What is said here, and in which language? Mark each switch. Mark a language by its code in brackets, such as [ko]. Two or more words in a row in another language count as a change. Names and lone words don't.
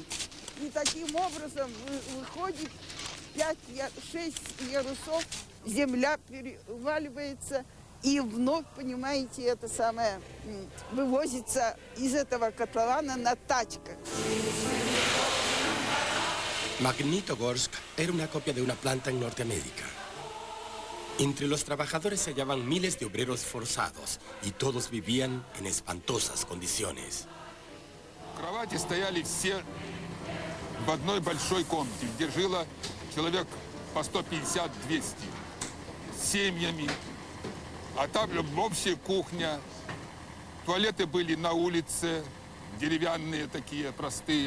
[ru] И таким образом выходит 5-6 ярусов, земля переваливается, и вновь, понимаете, это самое, вывозится из этого котлована на тачках. [es] Magnitogorsk era una copia de una planta en Norteamérica. Entre los trabajadores se hallaban miles de obreros forzados, y todos vivían en espantosas condiciones. [ru] Кровати стояли все в одной большой комнате, где жило человек по 150-200 с семьями. А там общая кухня. Туалеты были на улице, деревянные такие, простые.